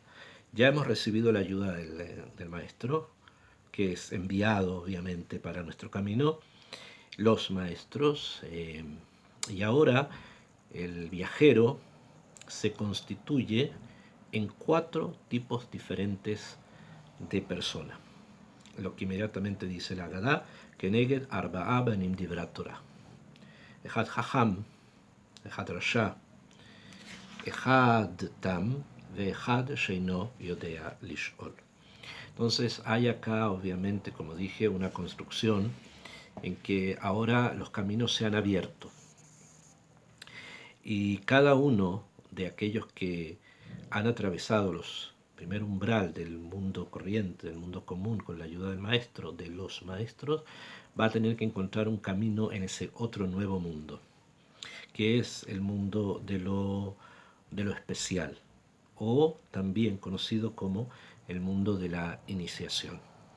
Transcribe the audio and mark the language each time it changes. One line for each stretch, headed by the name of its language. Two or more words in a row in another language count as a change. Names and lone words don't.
Spanish: Ya hemos recibido la ayuda del maestro, que es enviado obviamente para nuestro camino, los maestros, y ahora el viajero se constituye en 4 tipos diferentes de persona. Lo que inmediatamente dice la Gadá,
Hebrew: כנגד ארבעה בנים דברת תורה. אחד חכם אחד רשע אחד תם אחד שאינו יודע לשאול.
Spanish: Entonces hay acá, obviamente, como dije, una construcción en que ahora los caminos se han abierto. Y cada uno de aquellos que han atravesado los primer umbral del mundo corriente, del mundo común, con la ayuda del maestro, de los maestros, va a tener que encontrar un camino en ese otro nuevo mundo, que es el mundo de lo especial, o también conocido como el mundo de la iniciación.